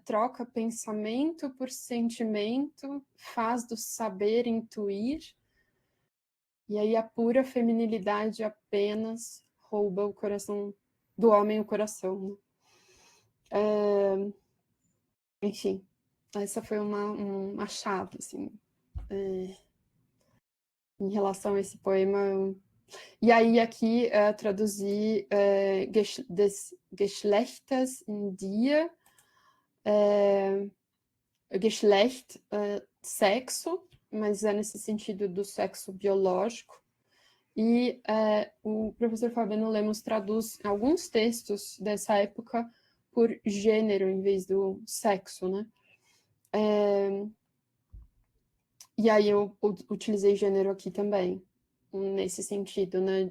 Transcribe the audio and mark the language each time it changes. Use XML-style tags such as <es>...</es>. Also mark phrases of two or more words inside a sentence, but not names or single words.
<pt>Troca pensamento por sentimento, faz do saber intuir, e aí a pura feminilidade apenas rouba o coração do homem, o coração, né? Enfim, essa foi uma chave, assim, em relação a esse poema. E aí aqui traduzi</pt> <de>des Geschlechters in dir,</de> <pt>Geschlecht, sexo, mas é nesse sentido do sexo biológico. E o professor Fabiano Lemos traduz alguns textos dessa época por gênero em vez do sexo, né? E aí eu utilizei gênero aqui também, nesse sentido, né?</pt>